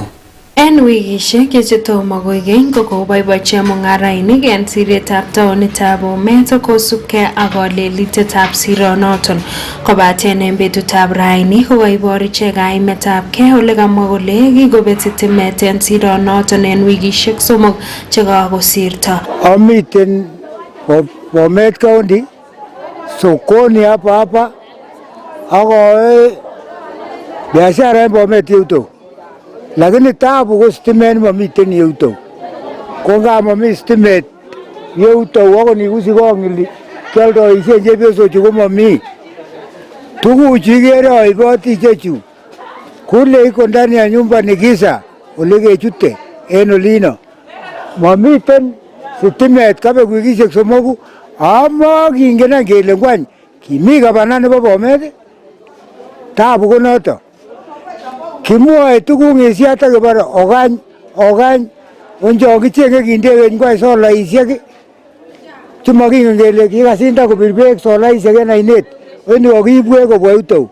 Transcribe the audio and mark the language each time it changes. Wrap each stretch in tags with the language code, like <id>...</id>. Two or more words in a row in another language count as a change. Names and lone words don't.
<kln>En wikishek chetomo koigeny kokoboiboichi mung'arainik en siretab taonitab Bomet kosubkei ak kolelitetab sironoton kobaten en betutab raini kokaibor ichek kaimetabkei ole kamwa kole kikobet sitimet en sironoton en wikishek somok chekakosirto. Amiten Bomet County</kln> <sw>sokoni hapa</sw> <kln>ako biashara en Bomet yuto. Lakini taabu ko stimet mamiten yuto. Ko nga mami stimet yuto wako ni usikongili kialdoishen chepyosochu ko mami. Tuguchu ikere aiboti ichechu</kln> <sw>kule iko ndani ya nyumba ni giza</sw> <kln>ole kechute en olino. Mamiten stimet kabek wikishek somoku ama kingen kele ngwany kimi gavana nebo Bomet. Taabu ko noto. Kimwoe tuguk ngesiat akebare ogany onjo kichenge kindeweny ngwany solaisiek chemokingen kele kikasinda kobir beek solaisiek en ainet weni kokiibwech kobwa yutou.</kln>